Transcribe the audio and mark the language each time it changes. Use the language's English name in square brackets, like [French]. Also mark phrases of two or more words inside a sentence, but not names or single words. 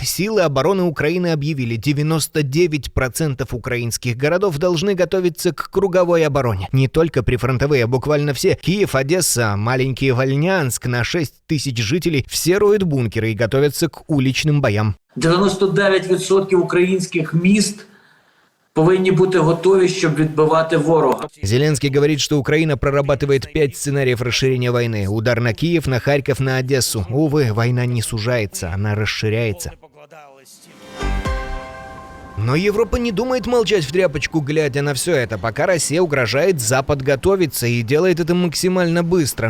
[Russian] Силы обороны Украины объявили, 99% украинских городов должны готовиться к круговой обороне. Не только прифронтовые, а буквально все. Киев, Одесса, маленький Вольнянск на 6 тысяч жителей все роют бункеры и готовятся к уличным боям. [Ukrainian] 99% українських міст повинні бути готові, щоб відбивати ворога. [Russian] Зеленский говорит, что Украина прорабатывает 5 сценариев расширения войны. Удар на Киев, на Харьков, на Одессу. Увы, война не сужается, она расширяется. Но Европа не думает молчать в тряпочку, глядя на все это. Пока Россия угрожает, Запад готовится и делает это максимально быстро.